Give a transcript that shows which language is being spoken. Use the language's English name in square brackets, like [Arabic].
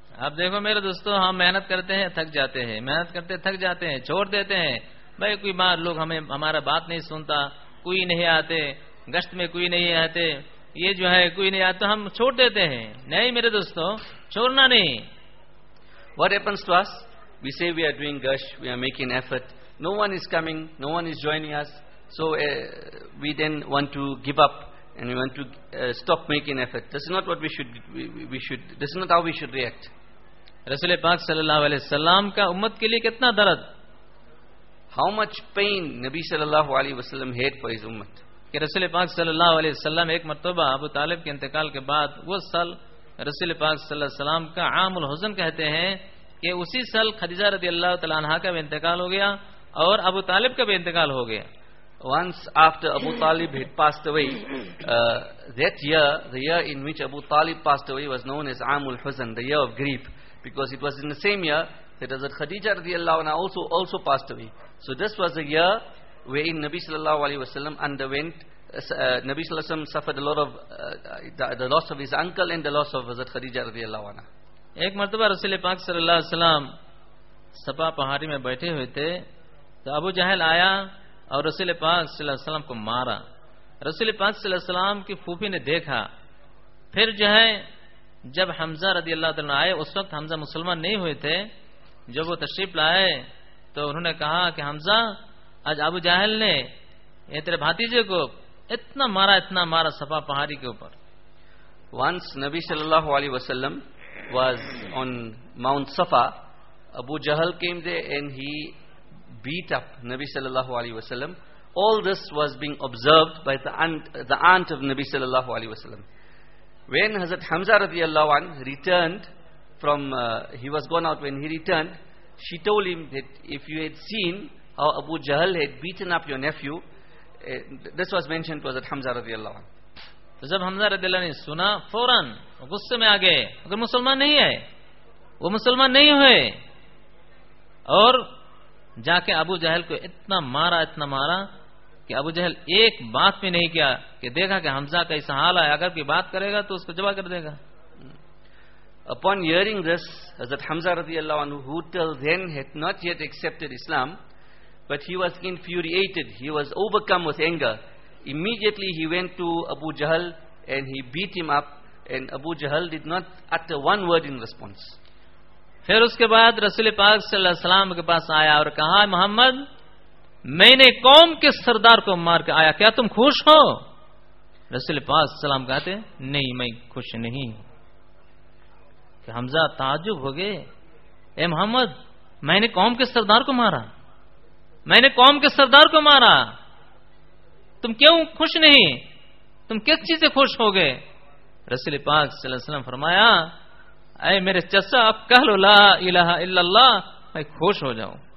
[Urdu] اب دیکھو میرے دوستو, ہم محنت کرتے ہیں تھک جاتے ہیں, محنت کرتے تھک جاتے ہیں چھوڑ دیتے ہیں, بھائی کوئی بار لوگ ہمیں ہمارا بات نہیں سنتا, کوئی نہیں آتے گشت میں, کوئی نہیں آتے, یہ جو ہے کوئی نہیں آتا, ہم چھوڑ دیتے ہیں. نہیں میرے دوستو, چھوڑنا نہیں. [English] What happens to us? We say we are doing gush, we are making effort, no one is coming, no one is joining us, so we then want to give up and we want to stop making effort. This is not what we should, this is not how we should react. [Urdu] رسول پاک صلی اللہ علیہ وسلم کا امت کے لیے کتنا درد, [English] How much pain Nabi sallallahu alayhi wa sallam had for his ummah. [Urdu] کہ رسول پاک صلی اللہ علیہ وسلم ایک مرتبہ ابو طالب کے انتقال کے بعد, وہ سال رسول پاک صلی اللہ علیہ وسلم کا عام الحزن کہتے ہیں, کہ اسی سال خدیجہ رضی اللہ تعالیٰ عنہ کا بھی انتقال ہو گیا اور ابو طالب کا بھی انتقال ہو گیا. [English] Once after Abu Talib had passed away, that year, the year in which Abu Talib passed away was known as Amul Huzn, the year of grief, because it was in the same year that Hazrat Khadija radiallahu anha also passed away. So this was a year wherein Nabi sallallahu alayhi wa sallam underwent, Nabi sallallahu alayhi wa sallam suffered a lot of the loss of his uncle and the loss of Hazrat Khadija radiallahu anha. [Urdu] Ek martaba Rasul Pak sallallahu alayhi wa sallam Safa pahari mein baithe hue the, to Abu Jahl aaya اور رسول پاک صلی اللہ علیہ وسلم کو مارا. رسول پاک صلی اللہ علیہ وسلم کی پھوپھی نے دیکھا. پھر جو ہے جب حمزہ رضی اللہ تعالیٰ آئے, اس وقت حمزہ مسلمان نہیں ہوئے تھے, جب وہ تشریف لائے تو انہوں نے کہا کہ حمزہ, آج ابو جاہل نے یہ تیرے بھاتیجے کو اتنا مارا صفا پہاڑی کے اوپر. [English] Once Nabi sallallahu alayhi wa sallam was on mount Safa, Abu Jahl came there and he beat up Nabi sallallahu alayhi wa sallam. All this was being observed by the aunt of Nabi sallallahu alayhi wa sallam. When Hazrat Hamza radiallahu anhu returned from, when he returned, she told him that if you had seen how Abu Jahl had beaten up your nephew, this was mentioned to Hazrat Hamza radiallahu anhu. [Urdu] جب حمزہ رضی اللہ نے سنا, فوراً غصے میں آگئے, اگر مسلمان نہیں ہے, وہ مسلمان نہیں ہوئے, اور جا کے ابو جہل کو اتنا مارا کہ ابو جہل ایک بات بھی نہیں کیا, کہ دیکھا کہ حمزہ کا ایسا حال ہے, اگر کوئی بات کرے گا تو اس کو جبا کر دے گا. Upon hearing this, Hazrat Hamza رضی اللہ عنہ, who till then had not yet accepted Islam, but he was infuriated, he was overcome with anger, immediately he went to Abu Jahl and he beat him up, and Abu Jahl did not utter one word in response. پھر اس کے بعد رسول پاک صلی اللہ علیہ وسلم کے پاس آیا اور کہا محمد میں نے قوم کے سردار کو مار کے آیا کیا تم خوش ہو رسول پاک صلی اللہ علیہ وسلم کہتے نہیں میں خوش نہیں کہ حمزہ تعجب ہو گئے اے محمد میں نے قوم کے سردار کو مارا میں نے قوم کے سردار کو مارا تم کیوں خوش نہیں تم کس چیز سے خوش ہو گئے رسول پاک صلی اللہ علیہ وسلم فرمایا اے میرے چچا اب کہہ لو لا الہ الا اللہ میں خوش ہو جاؤں